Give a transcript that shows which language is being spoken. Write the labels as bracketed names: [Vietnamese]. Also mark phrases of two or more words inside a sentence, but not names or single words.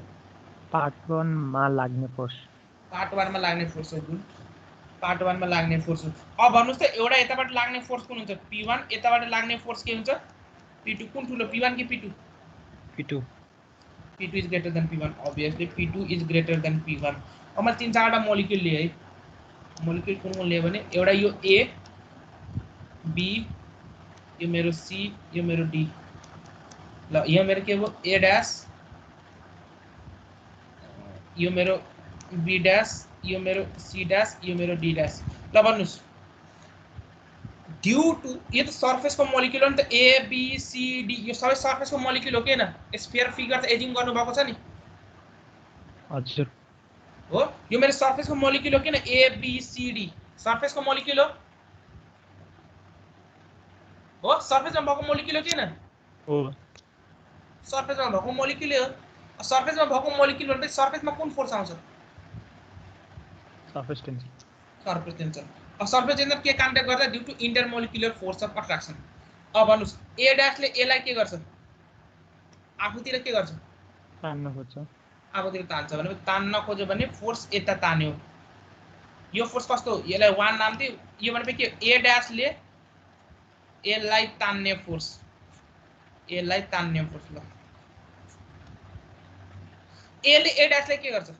[Nepali] पार्ट 1 मा लाग्ने फोर्स पार्ट 1 मा लाग्ने फोर्स हो गुड पार्ट 1 मा लाग्ने फोर्स अब भन्नुस् त एउटा यताबाट लाग्ने फोर्स कुन हुन्छ P1 यताबाट लाग्ने फोर्स के हुन्छ P2 कुन ठुलो P1 कि P2 [English] P2 is greater than P1 [Nepali] obviously P2 is greater than P1 अब मैले तीन चारवटा मोलिक्युल लिए है मोलिक्युल कुन लिए भने एउटा यो A B यो मेरो C यो मेरो D ल यो मेरो के हो A डैश यो मेरो B डैश यो मेरो C डैश यो मेरो D डैश ल भन्नुस् [English] due to [Nepali] यो त सरफेस को मोलिक्युल हो नि त A B C D यो सबै सरफेस को मोलिक्युल हो के हैन [English] sphere figure [Nepali] त एजिङ गर्नु भएको छ नि हजुर हो यो मेरो सरफेस को मोलिक्युल हो के न A B C D सरफेस को मोलिक्युल हो सरफेस में भएको मोलिक्युल हो के न हो सरफेस में भएको मोलिक्युल हो सरफेस में भएको मोलिक्युल भनेपछि सरफेस में कुन फोर्स आउँछ [English] surface tension surface tension [Nepali] के कारणले गर्दा [English] due to intermolecular force of attraction [Nepali] अब भन्नुस् A डैश ले A लाई के गर्छ आफूतिर के गर्छ तान्न खोज्छ आफूतिर तान्छ भनेपछि तान्न खोज्यो भने फोर्स यता तान्यो यो फोर्स कस्तो हो यसलाई 1 नाम दियो यो भनेपछि के A डैश ले A लाई तान्ने फोर्स A लाई तान्ने फोर्स ल A ले A डैश ले के गर्छ